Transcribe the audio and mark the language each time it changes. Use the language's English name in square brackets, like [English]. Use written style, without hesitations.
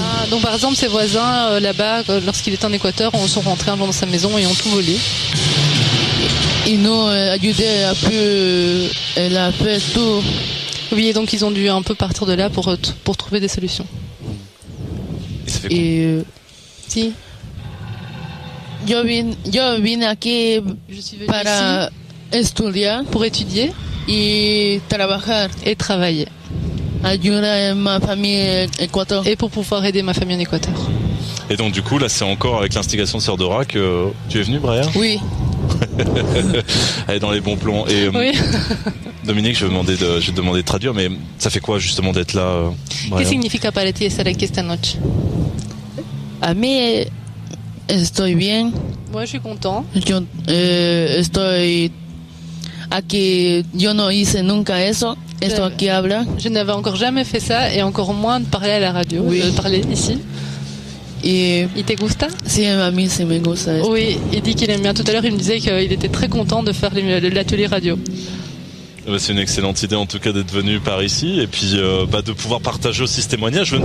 [French] Donc par exemple ses voisins là-bas, lorsqu'il était en Équateur, sont rentrés un jour dans sa maison et ont tout volé. Ils nous aidaient un peu, elle a fait tout. Oui, et donc ils ont dû un peu partir de là pour trouver des solutions. [Spanish] Et si yo vine aquí para estudiar, [French] pour étudier [Spanish] y trabajar [French] et travailler. Ayudar ma famille Équateur. Et pour pouvoir aider ma famille en Équateur. Et donc du coup là c'est encore avec l'instigation de Sœur Dora que tu es venu, Brian? Oui. Elle est dans les bons plans. Et oui. Dominique, je vais te demander de traduire, mais ça fait quoi justement d'être là, Brian? [Spanish] ¿Qué significa para ti estar aquí esta noche? A mí estoy bien. [French] Moi je suis content. [Spanish] Yo estoy aquí, yo no hice nunca eso. Esto aquí habla. [French] Je n'avais encore jamais fait ça et encore moins de parler à la radio, de parler ici. Et [Spanish] ¿Y te gusta? Sí, a mí sí me gusta. Esto. [French] Oui, il dit qu'il aime bien. Tout à l'heure, il me disait qu'il était très content de faire l'atelier radio. C'est une excellente idée en tout cas d'être venu par ici et puis de pouvoir partager aussi ce témoignage.